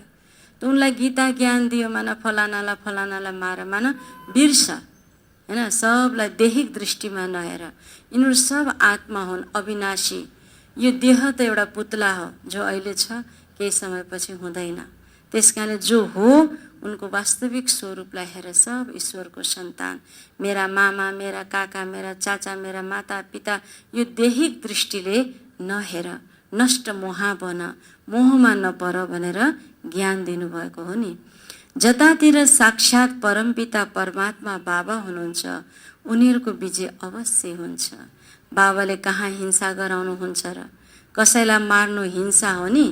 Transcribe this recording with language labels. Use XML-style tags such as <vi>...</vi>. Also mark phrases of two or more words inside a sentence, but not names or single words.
<ne>त उनलाई गीता ज्ञान दियो, माना फलानालाई मार, माना बिर्स, होइन, सबलाई दैहिक दृष्टिमा नहेर। यिनीहरू सब आत्मा हुन्, अविनाशी। यो देह त एउटा पुतला हो जो अहिले छ, केही समयपछि हुँदैन। त्यस कारणले जो हो उनको वास्तविक स्वरूपलाई हेर सब ईश्वरको सन्तान, मेरा मामा, मेरा काका, मेरा चाचा, मेरा माता पिता, यो दैहिक दृष्टिले नहेर, नष्ट मोहा बन, मोहमा नपर भनेर ज्ञान दिनुभएको हो नि। जतातिर साक्षात परमपिता परमात्मा बाबा हुनुहुन्छ उनीहरूको विजय अवश्य हुन्छ। बाबाले कहाँ हिंसा गराउनुहुन्छ र? कसैलाई मार्नु हिंसा हो नि?</ne>